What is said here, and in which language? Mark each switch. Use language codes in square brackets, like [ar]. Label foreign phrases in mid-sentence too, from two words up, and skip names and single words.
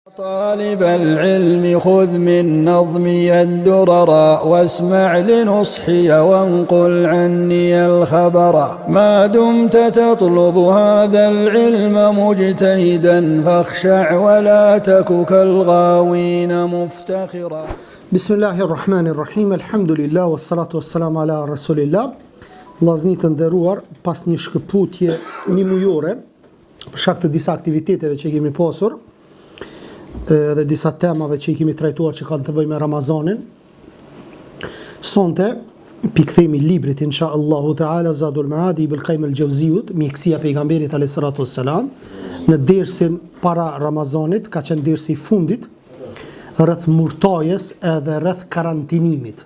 [ar] طالب العلم خذ من نظمي الدرر واسمع لنصحي وانقل عني الخبر ما دمت تطلب هذا العلم مجتهدا فاخشع ولا تك كالغاوين مفتخرا. بسم الله الرحمن الرحيم الحمد لله والصلاة والسلام على رسول الله. [sq] Vllazëni të nderuar, pas një shkëputje një mujore për shkak të disa aktiviteteve që kemi pasur dhe disa temave që i kemi trajtuar që kanë të bëjnë me Ramazanin, sonte pikthemi librit [ar] إن شاء الله تعالى [sq] Zadul Maadi Ibn Qayyim al-Jawziyut, mjekësia pejgamberit [ar] عليه الصلاة والسلام, [sq] në dersin para Ramazanit, ka qenë dersi i fundit rreth murtajes edhe rreth karantinimit.